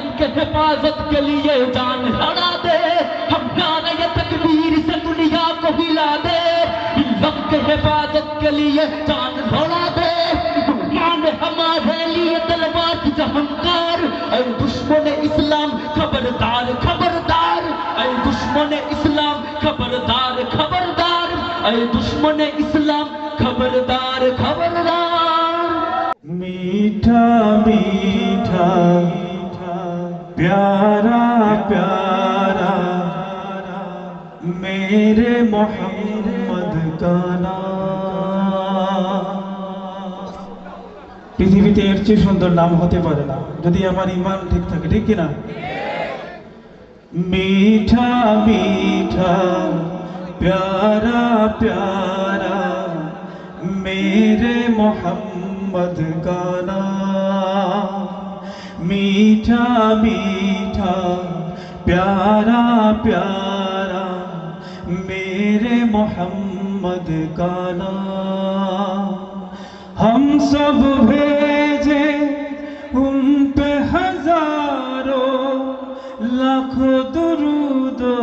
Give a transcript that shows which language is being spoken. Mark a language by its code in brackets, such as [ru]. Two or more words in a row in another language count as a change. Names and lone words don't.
[ur] کے حفاظت کے لیے جان لڑا دے ہم نعرہ تکبیر سے دنیا کو ہلا دے ملت کے حفاظت کے لیے جان لڑا دے دنیا نے ہمارے لیے تلوار کی جہنکار اے دشمن اسلام خبردار خبردار اے دشمن اسلام خبردار خبردار اے دشمن اسلام خبردار خبردار میٹھا میٹھا پیارا پیارا میرے محمد کا [bn] নাম পৃথিবীতে এর চেয়ে সুন্দর নাম হতে পারে না যদি আমার ঈমান ঠিক থাকে ঠিক কি না [ur] میٹھا میٹھا پیارا پیارا میرے محمد کا نام میٹھا میٹھا پیارا پیارا میرے محمد کا نام ہم سب بھیجے ان پہ ہزاروں لاکھوں درود